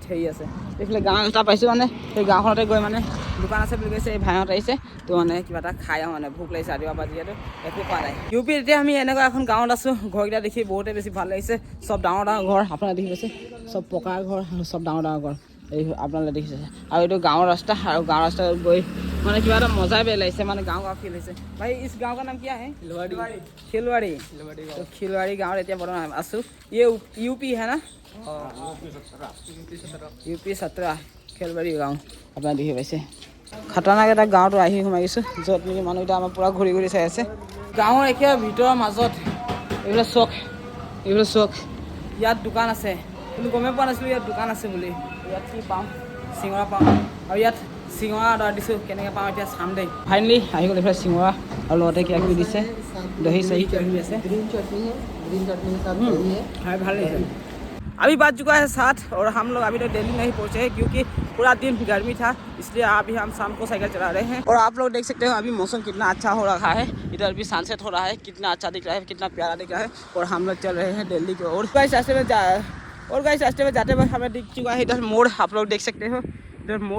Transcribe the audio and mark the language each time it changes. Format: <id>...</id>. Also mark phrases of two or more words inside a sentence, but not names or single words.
<as>হেৰি আছে এইফালে গাঁও এটা পাইছোঁ মানে সেই গাঁওখনতে গৈ মানে দোকান আছে বুলি কৈছে এই ভাইহঁত আহিছে তো মানে কিবা এটা খাই আহোঁ মানে ভোক লাগিছে ৰাতিপুৱা পৰা যিহেতু একো খোৱা নাই ইউপিত এতিয়া আমি এনেকুৱা এখন গাঁৱত আছোঁ ঘৰকেইটা দেখি বহুতে বেছি ভাল লাগিছে চব ডাঙৰ ডাঙৰ ঘৰ আপোনালোকে দেখি পাইছে চব পকাৰ ঘৰ আৰু চব ডাঙৰ ডাঙৰ ঘৰ এই আপোনালোকে দেখিছে আৰু এইটো গাঁৱৰ ৰাস্তা আৰু গাঁৱৰ ৰাস্তাত গৈ মানে কিবা এটা মজাই বেলেগ লাগিছে মানে গাঁও ফিল হৈছে ভাই ইছ গাঁও</as> <hi>का नाम क्या है खिलवाड़ी तो खिलवाड़ी गाँव</hi> <as>এতিয়া বৰ্তমান আছোঁ</as> <hi>यूपी है ना</hi> <as>यूपी 17 খেলবাৰী গাঁও আপোনালোকে দেখি পাইছে খাতৰনাক এটা গাঁৱতো আহি সোমাই গৈছোঁ য'ত নেকি মানুহকেইটা আমাৰ পূৰা ঘূৰি ঘূৰি চাই আছে গাঁৱৰ একেবাৰে ভিতৰৰ মাজত এইবিলাক চখ ইয়াত দোকান আছে কিন্তু গমেই পোৱা নাছিলোঁ ইয়াত দোকান আছে বুলি ইয়াত কি পাওঁ চিঙৰা পাওঁ আৰু ইয়াত চিঙৰা অৰ্ডাৰ দিছোঁ কেনেকৈ পাওঁ এতিয়া চাম দেই ফাইনেলি আহি গ'ল এইফালে চিঙৰা আৰু লগতে কিবা কিবি দিছে দহি চহি কিবা কিবি আছে গ্ৰীণ চাটনি খাই ভাল লাগিছে</as> <hi>अभी बज चुका है 7 और हम लोग अभी तक दिल्ली नहीं पहुँचे हैं क्योंकि पूरा दिन गर्मी था, इसलिए अभी हम शाम को साइकिल चला रहे हैं। और आप लोग देख सकते हो अभी मौसम कितना अच्छा हो रहा है, इधर भी सनसेट हो रहा है, कितना अच्छा दिख रहा है, कितना प्यारा दिख रहा है। और हम लोग चल रहे हैं दिल्ली की ओर। गाइस रास्ते में जाते वक्त हमें दिख चुका है इधर मोड़, आप लोग देख सकते हो इधर मोड़।</hi>